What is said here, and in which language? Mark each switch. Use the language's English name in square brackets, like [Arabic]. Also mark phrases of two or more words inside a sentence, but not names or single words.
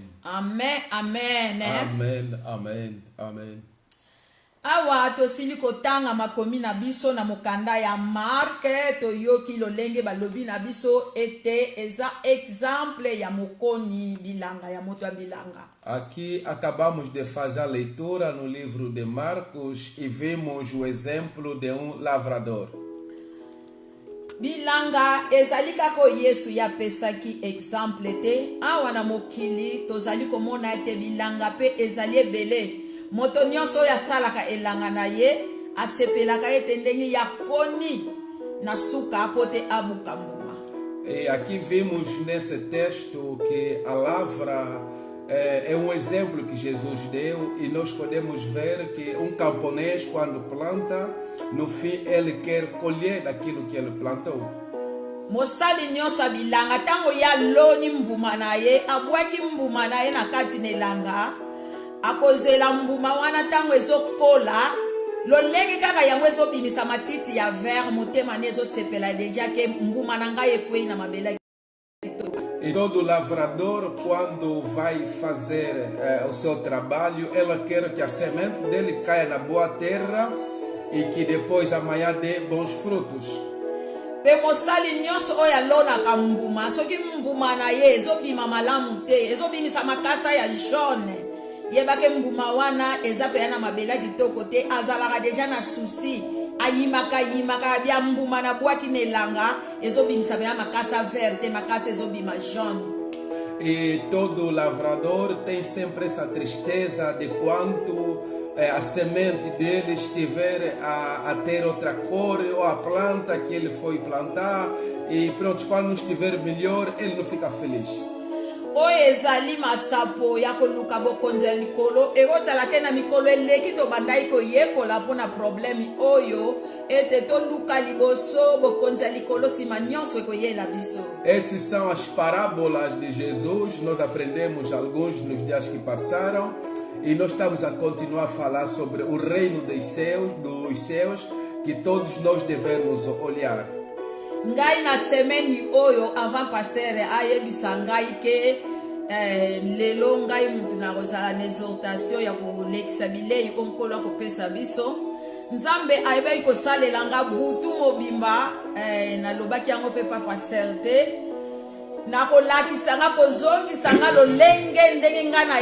[Lingala] Amen, amen. Amen, amen, amen. Awa tosili kotanga makomi na biso na mokanda ya Marke toyoki lolenge balobi na biso ete eza exemple ya mokoni bilanga ya moto ya bilanga. [Portuguese] Aqui acabamos de fazer a leitura no livro de Marcos e vimos o exemplo de lavrador. [Lingala] Bilanga ezali kako Yesu ya pesaki exemple te awa na mokili tozali komona ete bilanga pe ezali ebele. Moto nyonso ya salaka elanga na ye asepelaka ete ndenge ya koni na suka pote abuka mbuma. [Portuguese] E aqui vimos nesse texto que a lavra é exemplo que Jesus deu e nós podemos ver que camponês quando planta, no fim ele quer colher daquilo que ele plantou. [Lingala] Mosali nyonso bilanga tango ya loni mbuma na ye abwaki mbuma na ye na kati nelanga akozela mbuma wana tango ezokola lolenge kaka yango ezobimisa matiti ya vert motema ne ezosepela deja ke mbuma na ngai ekwei na mabela. [Portuguese] E todo lavrador, quando vai fazer o seu trabalho, ele quer que a semente dele caia na boa terra e que depois amanhã dê bons frutos. [Lingala] Pe mosali nyonso oyo alonaka mbuma soki mbuma na ye ezobima malamu te ezobimisa makasa ya jaune yebake mbuma wana eza pe na mabela kitoko te azalaka deja na souci ayimaka bia mbuma na bwaki nelanga ezobimisa pe makasa verte makasa ezobima jaune. [Portuguese] E todo lavrador tem sempre essa tristeza de quando a semente dele estiver a ter outra cor, ou a planta que ele foi plantar, e pronto, quando não estiver melhor, ele não fica feliz. [Lingala] Oyo ezali masapo ya koluka bokonzi ya likolo ekozala te na mikolo eleki tobandaki koyekola mpona problemi oyo ete toluka liboso bokonzi ya likolo nsima nyonso ekoyela biso. [Portuguese] Essas são as parábolas de Jesus, nós aprendemos alguns nos dias que passaram e nós estamos a continuar a falar sobre o reino dos céus que todos nós devemos olhar. [Lingala] Ngai na semaine oyo avant pasteur ayebisa ngai ke lelo ngai mutu na kozala na exhortation ya kolekisa bilei onkolo akopesa biso nzambe ayebaki kosalela nga butu mobimba nalobaki yango mpe pa pasteur te nakolakisa nga kozongisa nga lolenge ndenge nga na